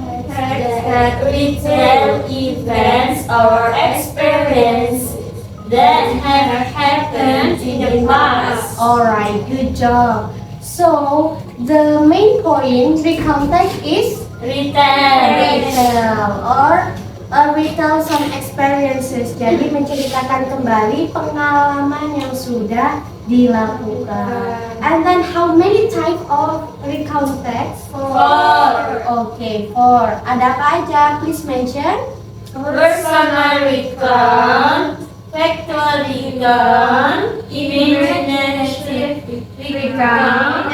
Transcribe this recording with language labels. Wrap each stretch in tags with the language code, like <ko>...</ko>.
<en>that retell events or experience that have happened in the past. Alright, good job. So the main point recount text is retell or retell some experiences.</en> <id>Jadi menceritakan kembali pengalaman yang sudah dilakukan.</id> <en>And then how many type of recount text? Four. Okay, 4.</en> <id>Ada apa aja?</id> <en>Please mention. Personal recount, factual recount, imaginative recount,</en>